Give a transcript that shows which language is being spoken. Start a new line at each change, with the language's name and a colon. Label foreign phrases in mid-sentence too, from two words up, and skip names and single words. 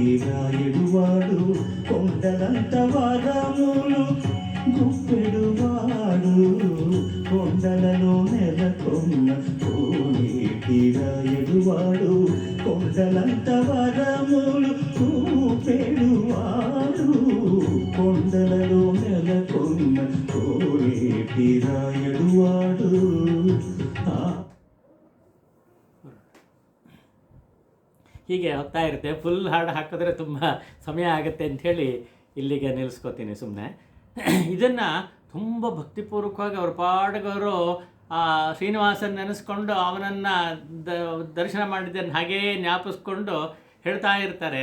Telugu: రాయడువాడు కొండలంత వరములు గుప్పెడువాడు కొండలలో నెలకొన్న కోనేటి రాయడువాడు కొండలంత వరములు చూపెడువాడు కొండలలో నెలకొన్న కోనేటి రాయడువాడు.
Kannada: ಹೀಗೆ ಹೋಗ್ತಾ ಇರುತ್ತೆ. ಫುಲ್ ಹಾಡು ಹಾಕಿದ್ರೆ ತುಂಬ ಸಮಯ ಆಗುತ್ತೆ ಅಂಥೇಳಿ ಇಲ್ಲಿಗೆ ನಿಲ್ಲಿಸ್ಕೋತೀನಿ ಸುಮ್ಮನೆ. ಇದನ್ನು ತುಂಬ ಭಕ್ತಿಪೂರ್ವಕವಾಗಿ ಅವ್ರ ಪಾಡ್ಗವರು ಶ್ರೀನಿವಾಸನ ನೆನೆಸ್ಕೊಂಡು ಅವನನ್ನು ದರ್ಶನ ಮಾಡಿದ್ದನ್ನು ಹಾಗೇ ಜ್ಞಾಪಿಸ್ಕೊಂಡು ಹೇಳ್ತಾ ಇರ್ತಾರೆ.